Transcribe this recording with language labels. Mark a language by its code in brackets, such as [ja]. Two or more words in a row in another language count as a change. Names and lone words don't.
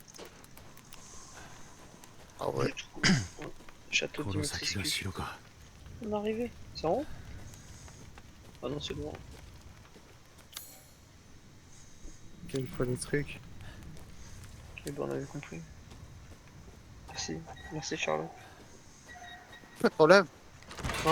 [fr] Ah ouais. Du coup, château [ja] この先が [fr] Dimitrescu. [ja] 城か [fr] On est arrivé. C'est en haut? Ah non, c'est loin. Ok, il faut des trucs. Ok, bon, on avait compris. Merci. Merci, Charlotte. Pas de problème. Hein?